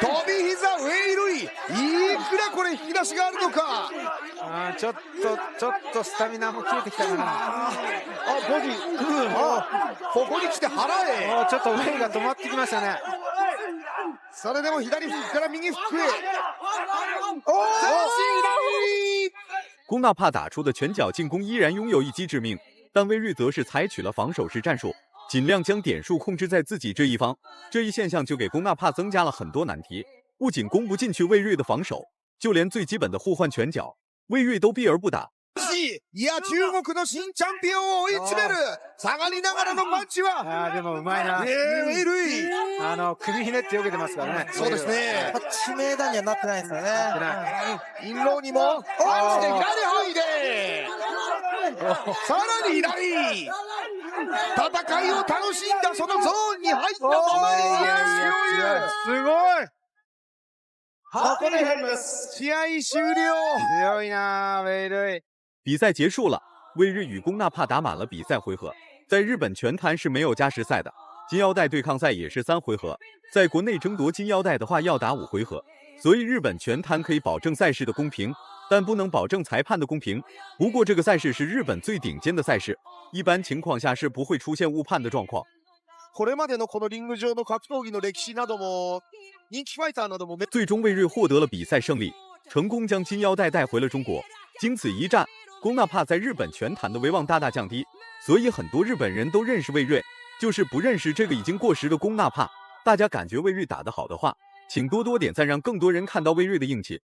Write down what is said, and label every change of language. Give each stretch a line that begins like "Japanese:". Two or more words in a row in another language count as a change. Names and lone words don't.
Japanese: 飛び膝ウェイルイ。いくらこれ引き出しがあるのか。ちょっとスタミナも切れてきたかな。ボディ、ここに来て腹へ。ちょっとウェイが止まってきましたね。それでも左フックから右フックへ。
Chinese: 龚纳帕打出的拳脚进攻依然拥有一击致命，但魏睿则是采取了防守式战术，尽量将点数控制在自己这一方。这一现象就给龚纳帕增加了很多难题，不仅攻不进去魏睿的防守，就连最基本的互换拳脚，魏睿都避而不打。
Japanese: いや、中国の新チャンピオンを追い詰める下がりながらのパンチは。でもうまいな。ウェイルイ。首ひねって避けてますからね。そうですね。致命打にはなってないですよね。インローにも、パンチで左ハイで。さらに左。戦いを楽しんだそのゾーンに入ったままに。すごい。ここで試合終了。強いな、ウェイルイ。
Chinese: 比赛结束了，魏睿与龚纳帕打满了比赛回合。在日本拳坛是没有加时赛的，金腰带对抗赛也是3回合。在国内争夺金腰带的话，要打5回合。所以日本拳坛可以保证赛事的公平，但不能保证裁判的公平。不过这个赛事是日本最顶尖的赛事，一般情况下是不会出现误判的状况。
Japanese: これまでのこのリング上の格闘技の歴史なども、人気ファイターなども。
Chinese: 最终魏睿获得了比赛胜利，成功将金腰带带回了中国。经此一战，龚纳帕在日本拳坛的威望大大降低，所以很多日本人都认识魏睿，就是不认识这个已经过时的龚纳帕。大家感觉魏睿打得好的话，请多多点赞，让更多人看到魏睿的硬气。